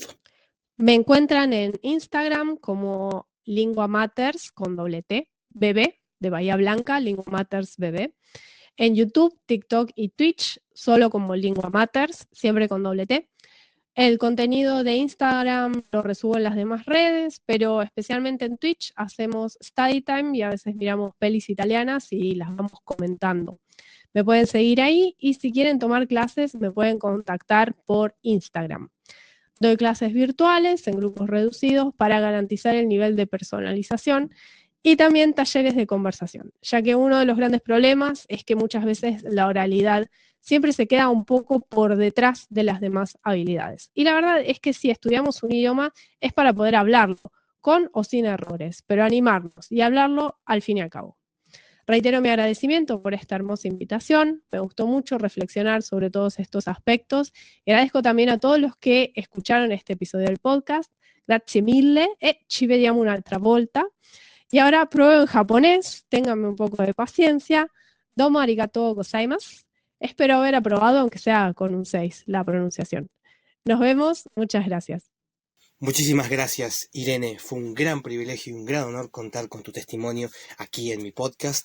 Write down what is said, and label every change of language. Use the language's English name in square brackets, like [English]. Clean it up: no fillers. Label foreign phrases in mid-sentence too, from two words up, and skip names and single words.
[Spanish] Me encuentran en Instagram como Lingua Matters con doble T, bebé, de Bahía Blanca, Lingua Matters bebé. En YouTube, TikTok y Twitch, solo como Lingua Matters, siempre con doble T. El contenido de Instagram lo resubo en las demás redes, pero especialmente en Twitch hacemos [English] study time [Spanish] y a veces miramos pelis italianas y las vamos comentando. Me pueden seguir ahí y si quieren tomar clases me pueden contactar por Instagram. Doy clases virtuales en grupos reducidos para garantizar el nivel de personalización y también talleres de conversación, ya que uno de los grandes problemas es que muchas veces la oralidad siempre se queda un poco por detrás de las demás habilidades. Y la verdad es que si estudiamos un idioma es para poder hablarlo, con o sin errores, pero animarnos y hablarlo al fin y al cabo. Reitero mi agradecimiento por esta hermosa invitación. Me gustó mucho reflexionar sobre todos estos aspectos. Y agradezco también a todos los que escucharon este episodio del podcast. [Italian] Grazie mille e ci vediamo un'altra volta. [Spanish] Y ahora pruebo en japonés. Ténganme un poco de paciencia. [Japanese] どうも ありがとう ございます. [Spanish] Espero haber aprobado, aunque sea con un 6, la pronunciación. Nos vemos. Muchas gracias. Muchísimas gracias, Irene. Fue un gran privilegio y un gran honor contar con tu testimonio aquí en mi podcast.